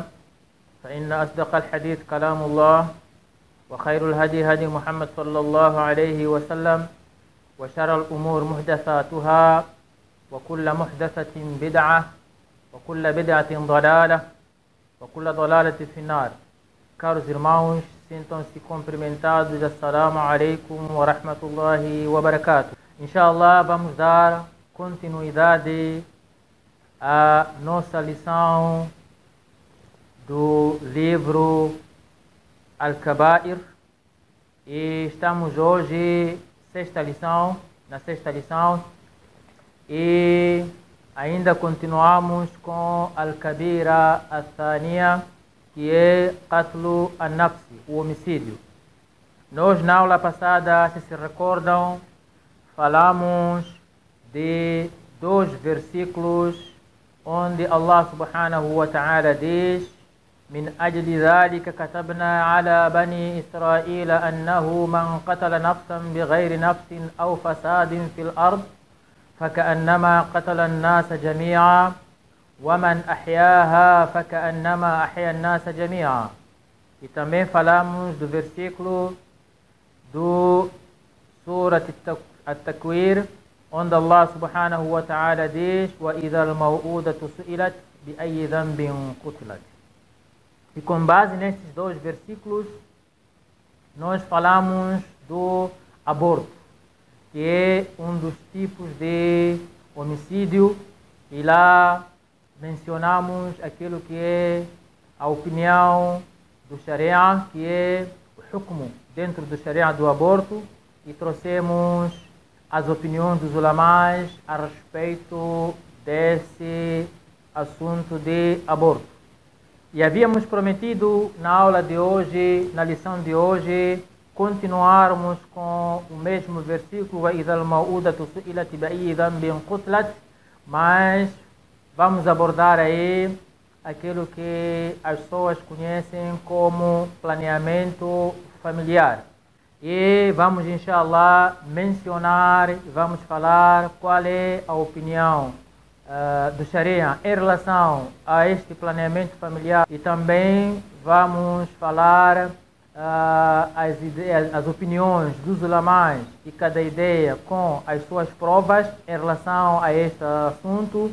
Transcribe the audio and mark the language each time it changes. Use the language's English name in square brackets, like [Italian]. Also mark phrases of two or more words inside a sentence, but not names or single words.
[Arabic] فإن أصدق الحديث كلام الله، وخير الهدي هدي محمد صلى الله عليه وسلم، وشر الأمور محدثاتها، وكل محدثة بدعة، وكل بدعة ضلالة، وكل ضلالة في النار. [Portuguese] Caros irmãos, sintam-se cumprimentados. [Arabic] السلام عليكم ورحمة الله وبركاته. إن شاء الله, [Portuguese] vamos dar continuidade à nossa lição do livro Al-Kaba'ir, e estamos hoje na sexta lição, e ainda continuamos com [Arabic] الكبيرة الثانية, [Portuguese] que é [Arabic] قتل النفس, [Portuguese] o homicídio. Nós, na aula passada, se recordam, falamos de 2 versículos onde [Arabic] الله سبحانه وتعالى [Portuguese] diz: [Arabic] من أجل ذلك كتبنا على بني إسرائيل أنه من قتل نفسا بغير نفس أو فساد في الأرض فكأنما قتل الناس جميعا ومن أحياها فكأنما أحيا الناس جميعا. [Portuguese] E também falamos do versículo do Surat At-Takwir, onde [Arabic] الله سبحانه وتعالى [Portuguese] diz: [Arabic] وَإِذَا الْمَوْءُودَةُ سُئِلَتْ بِأَيِّ ذَنْبٍ قُتِلَتْ. [Portuguese] E com base nesses 2 versículos, nós falamos do aborto, que é um dos tipos de homicídio, e lá mencionamos aquilo que é a opinião do Sharia, que é o hukm dentro do Sharia do aborto, e trouxemos as opiniões dos ulamais a respeito desse assunto de aborto. E havíamos prometido na aula de hoje, na lição de hoje, continuarmos com o mesmo versículo, وَإِذَا الْمَوْءُودَةُ سُئِلَتْ بِأَيِّ ذَنْبٍ قُتِلَتْ, mas vamos abordar aí aquilo que as pessoas conhecem como planeamento familiar. E vamos, [Arabic] إن شاء الله, [Portuguese] mencionar, vamos falar qual é a opinião do Sharia em relação a este planeamento familiar, e também vamos falar as opiniões dos ulamais e cada ideia com as suas provas em relação a este assunto.